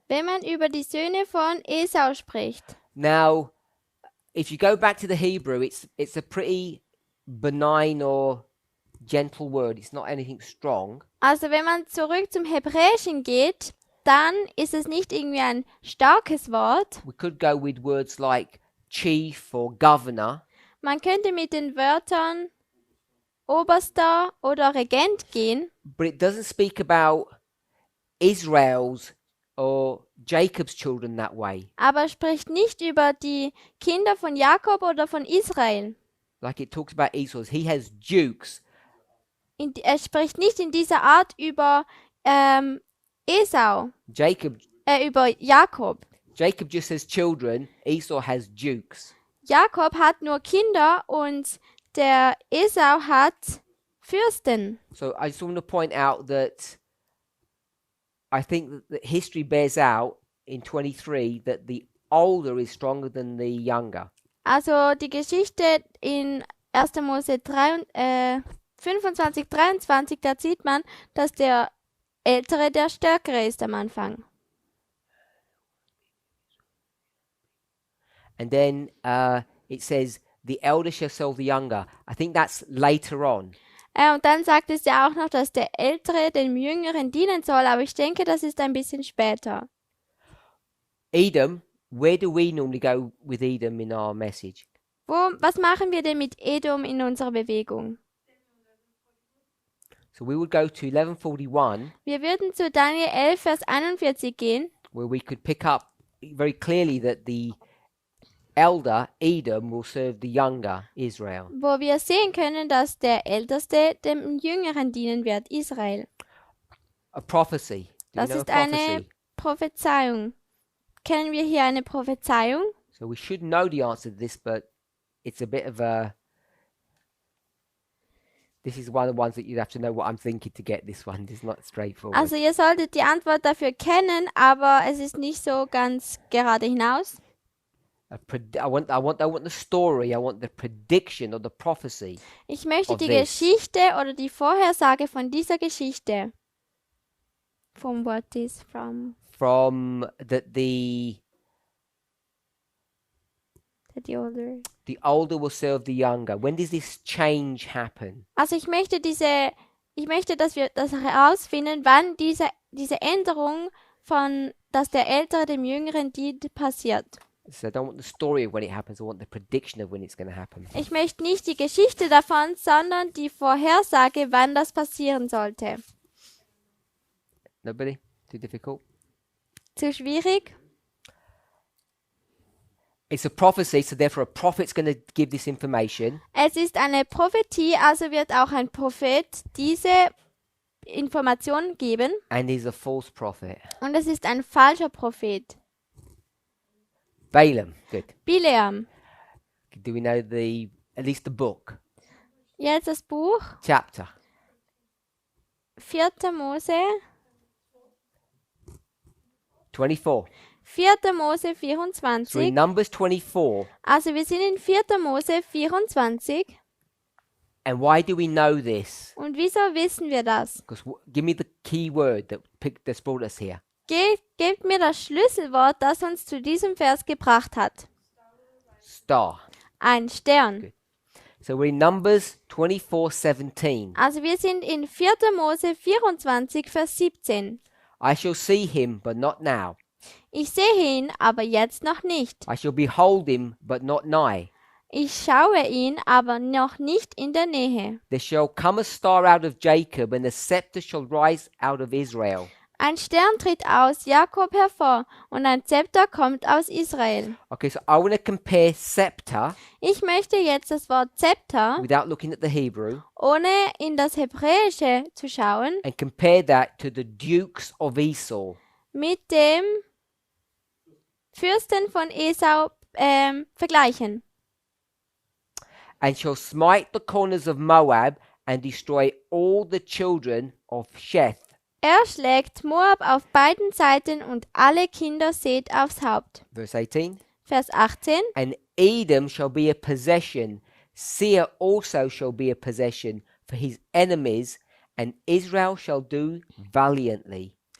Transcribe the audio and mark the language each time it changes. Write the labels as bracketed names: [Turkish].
[German] wenn man über die Söhne von Esau spricht. [English] Now, if you go back to the Hebrew, it's a pretty benign or gentle word. It's not anything strong. [German] Also wenn man zurück zum Hebräischen geht, dann ist es nicht irgendwie ein starkes Wort. [English] We could go with words like chief or governor. [German] Man könnte mit den Wörtern Oberster oder Regent gehen, [English] But it doesn't speak about Israel's or Jacob's children that way. [German] aber spricht nicht über die Kinder von Jakob oder von Israel. [English] Like it talks about Esau's. He has dukes. [German] Er spricht nicht in dieser Art über Esau, über Jakob. [English] Jacob just has children. Esau has dukes. [German] Jakob hat nur Kinder und der Esau hat Fürsten. [English] So I just want to point out that I think that history bears out in 23 that the older is stronger than the younger. [German] Also die Geschichte in 1. Mose 25, 23, da sieht man, dass der Ältere der Stärkere ist am Anfang. [English] And then it says, the elder shall serve the younger. I think that's later on. [German] Und dann sagt es ja auch noch, dass der Ältere dem Jüngeren dienen soll, aber ich denke, das ist ein bisschen später. [English] Edom, where do we normally go with Edom in our message? [German] Was machen wir denn mit Edom in unserer Bewegung? [English] So we would go to 1141, [German] Wir würden zu Daniel 11, Vers 41 gehen, [English] where we could pick up very clearly that the elder, Edom, will serve the younger, Israel. [German] wo wir sehen können, dass der Älteste dem Jüngeren dienen wird, Israel. [English] A prophecy. Do you [German] Das [English] know a [German] ist eine [English] prophecy? [German] Prophezeiung. Kennen wir hier eine Prophezeiung? [English] So we should know the answer to this, but it's a bit of a... This is one of the ones that you'd have to know what I'm thinking to get this one. It's not straightforward. [German] Also ihr solltet die Antwort dafür kennen, aber es ist nicht so ganz gerade hinaus. [English] I want the story. I want the prediction or the prophecy. [German] Ich möchte [English] Of [German] die [English] this. [German] Geschichte oder die Vorhersage von dieser Geschichte. [English] From what is from From the the older. older will serve the younger. When does this change happen? [German] Also ich möchte, dass wir das herausfinden, wann diese Änderung von, dass der Ältere dem Jüngeren dient, passiert. [English] So I don't want the story of when it happens. I want the prediction of when it's going to happen. [German] Ich möchte nicht die Geschichte davon, sondern die Vorhersage, wann das passieren sollte. [English] Nobody? Too difficult? [German] Zu schwierig? [English] It's a prophecy, so therefore a prophet's going to give this information. [German] Es ist eine Prophetie, also wird auch ein Prophet diese Informationen geben. [English] And he's a false prophet. [German] Und es ist ein falscher Prophet. [English] Balaam. Good. [German] Bileam. [English] Do we know at least the book? [German] Jetzt das Buch [English] Chapter. [German] 4. Mose. 24. 4. Mose [English] So in 24. Numbers 24. [German] Also wir sind in 4. Mose 24. [English] And why do we know this? [German] Und wieso wissen wir das? [English] Because give me the key word that's brought us here. [German] Gebt mir das Schlüsselwort, das uns zu diesem Vers gebracht hat. [English] Star. [German] Ein Stern. [English] Good. So we're in Numbers 24:17. [German] Also wir sind in 4. Mose 24, Vers 17. [English] I shall see him, but not now. [German] Ich sehe ihn, aber jetzt noch nicht. [English] I shall behold him, but not nigh. [German] Ich schaue ihn, aber noch nicht in der Nähe. [English] There shall come a star out of Jacob, and a scepter shall rise out of Israel. [German] Ein Stern tritt aus Jakob hervor und ein Zepter kommt aus Israel. [English] Okay, so I want to compare scepter [German] Ich möchte jetzt das Wort Zepter, [English] without looking at the Hebrew [German] ohne in das Hebräische zu schauen, [English] and compare that to the dukes of Esau. [German] mit dem Fürsten von Esau vergleichen. [English] And shall smite the corners of Moab and destroy all the children of Sheth. [German] Er schlägt Moab auf beiden Seiten und alle Kinder Seth aufs Haupt. [English] Verse 18. [German] Vers 18. [English] And Edom shall be a possession, Seir also shall be a possession for his enemies, and Israel shall do valiantly.